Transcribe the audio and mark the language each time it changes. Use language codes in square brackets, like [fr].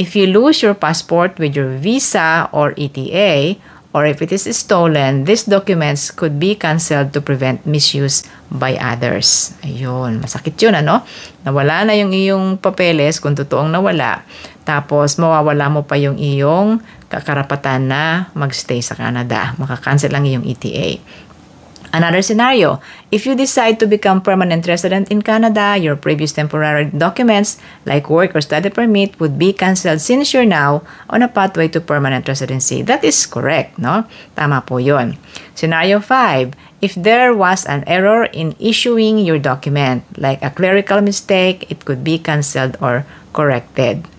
[en] If you lose your passport with your visa or ETA, or if it is stolen, these documents could be canceled to prevent misuse by others. [tl] Ayun, masakit yun, ano? Nawala na yung iyong papeles, kung totoong nawala, tapos mawawala mo pa yung iyong kakarapatan na magstay sa Canada. Makakancel ang iyong ETA. [en] Another scenario, if you decide to become permanent resident in Canada, your previous temporary documents like work or study permit would be canceled since you're now on a pathway to permanent residency. That is correct, no? [tl] Tama po yun. [en] Scenario 5, if there was an error in issuing your document, like a clerical mistake, it could be canceled or corrected.